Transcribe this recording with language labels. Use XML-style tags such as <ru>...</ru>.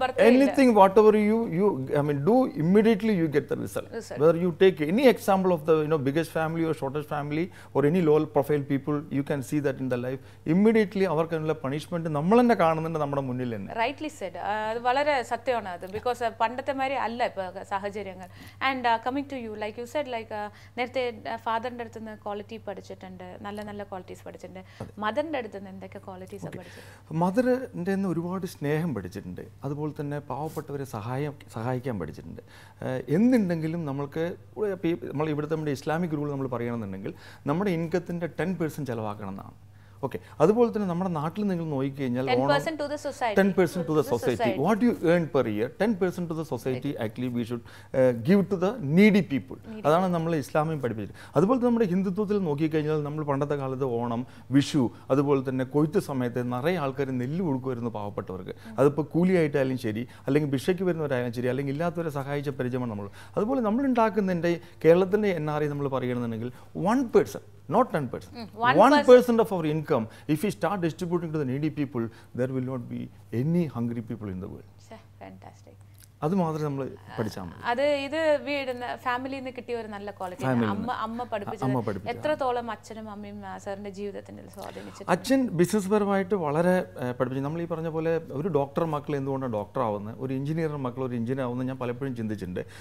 <en>Anything whatever you I mean do immediately you get the result. Whether you take any example of the biggest family or shortest family or any low profile people, you can see that in the life immediately</en> <ml>അവർക്കുള്ള punishment നമ്മൾ തന്നെ കാണുന്നുണ്ട് നമ്മുടെ മുന്നിൽ തന്നെ.</ml> <en>Rightly said.</en> <ml>അത് വളരെ സത്യമാണ് അത്. ബിക്കോസ് പണ്ടത്തെ മാതിരി അല്ല ഇപ്പോൾ സാഹചര്യം.</ml> <en>And coming to you, like you said, like</en> <ml>നേരത്തെ ഫാദറിന്റെ അടുത്ത് നിന്ന് ക്വാളിറ്റി പഠിച്ചിട്ടുണ്ട്, നല്ല നല്ല ക്വാളിറ്റീസ് പഠിച്ചിട്ടുണ്ട്. മദറിന്റെ അടുത്ത് നിന്ന് എന്തൊക്കെ ക്വാളിറ്റീസ് പഠിച്ചത്? മദറിൻ്റെ ഒരുപാട് സ്നേഹം പഠിച്ചിട്ടുണ്ട്, അതുപോലെ തന്നെ പാവപ്പെട്ടവരെ സഹായിക്കാൻ പഠിച്ചിട്ടുണ്ട്. എന്തുണ്ടെങ്കിലും നമ്മൾക്ക് നമ്മൾ ഇവിടുത്തെ നമ്മുടെ ഇസ്ലാമിക് റൂൾ നമ്മൾ പറയണമെന്നുണ്ടെങ്കിൽ നമ്മുടെ ഇൻകത്തിൻ്റെ 10% ചിലവാക്കണം എന്നാണ്. ഓക്കെ, അതുപോലെ തന്നെ നമ്മുടെ നാട്ടിൽ നിങ്ങൾ നോക്കിക്കഴിഞ്ഞാൽ</ml> <en>10% to the society. What you earn per year, 10% to the society actually we should give to the needy people.</en> <ml>അതാണ് നമ്മൾ ഇസ്ലാമിൽ പഠിപ്പിച്ചത്. അതുപോലെ തന്നെ നമ്മുടെ ഹിന്ദുത്വത്തിൽ നോക്കിക്കഴിഞ്ഞാൽ നമ്മൾ പണ്ടത്തെ കാലത്ത് ഓണം, വിഷു, അതുപോലെ തന്നെ കൊയ്ത്ത് സമയത്ത് നിറയെ ആൾക്കാർ നെല്ല് കൊടുക്കുമായിരുന്നു പാവപ്പെട്ടവർക്ക്. അതിപ്പോൾ കൂലിയായിട്ടായാലും ശരി, അല്ലെങ്കിൽ ഭിക്ഷയ്ക്ക് വരുന്നവരായാലും ശരി, അല്ലെങ്കിൽ ഇല്ലാത്തവരെ സഹായിച്ച പരിചയമാണ് നമ്മൾ. അതുപോലെ നമ്മൾ ഉണ്ടാക്കുന്നതിൻ്റെ കേരളത്തിൻ്റെ NRI നമ്മൾ പറയുകയാണെന്നുണ്ടെങ്കിൽ 1%,</ml> <en>not 10%. 1% of our income, if we start distributing to the needy people, there will not be any hungry people in the world. Fantastic.</en> <ml>അത് മാത്രമേ നമ്മൾ പഠിച്ചാൽ മതി. അത് ഇത് ഫാമിലിയിൽ നിന്ന് കിട്ടിയ ഒരു നല്ല ക്വാളിറ്റി. അമ്മ പഠിപ്പിച്ചത് എത്രത്തോളം അച്ഛനും അമ്മയും സാറിന്റെ ജീവിതത്തിൽ സ്വാധീനിച്ചു? അച്ഛൻ ബിസിനസ് പരമായിട്ട് വളരെ പഠിപ്പിച്ചു. നമ്മൾ ഈ പറഞ്ഞ പോലെ ഒരു ഡോക്ടർ മക്കൾ എന്തുകൊണ്ടാണ് ഡോക്ടർ ആവുന്നത്, ഒരു എഞ്ചിനീയർ മക്കൾ ഒരു എഞ്ചിനീയർ ആവുന്നത് ഞാൻ പലപ്പോഴും ചിന്തിച്ചിട്ടുണ്ട്.</ml>